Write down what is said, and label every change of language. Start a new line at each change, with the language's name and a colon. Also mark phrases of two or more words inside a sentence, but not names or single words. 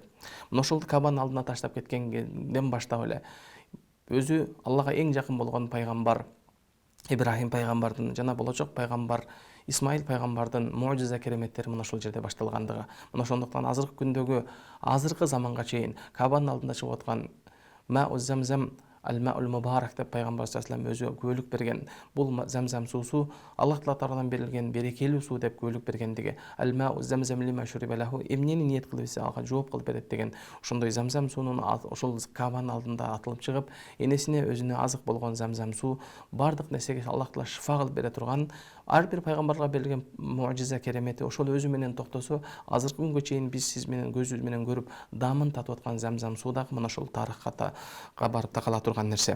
Kyrgyz: Мына ошол Кабанын алдына таштап кеткенден баштап эле өзү Аллага эң жакын болгон пайгамбар Ибрахим пайгамбардын жана болочок пайгамбар Исмаил пайгамбардын мужиза кереметтери мына ошол жерде башталгандыгы. Мына ошондуктан азыркы күндөгү, азыркы заманга чейин Кабанын алдында чыгып аткан
Arabic: ماء زمزم الماء المبارك
Kyrgyz: деп пайгамбар
Arabic: صلى الله عليه وسلم
Kyrgyz: өзү күбөлүк берген. Бул Замзам суусу Аллах Таала тарабынан берилген берекелүү суу деп күбөлүк бергендиги.
Arabic: الماء زمزم لما شرب له,
Kyrgyz: эмнени ниет кылып ичсе алга жооп кылып берет деген. Ошондой Замзам суунун ошол Кабанын алдында атылып чыгып, энесине өзүнө азык болгон Замзам суу бардык нерсеге Аллах Таала шифа кылып бере турган, ар бир пайгамбарга берилген мужиза керемети ошол өзү менен токтосо, азыркы күнгө чейин биз сиз менен көзүбүз менен көрүп дамын татып аткан Замзам суу дагы мына ошол тарыхка барып такала турган нерсе.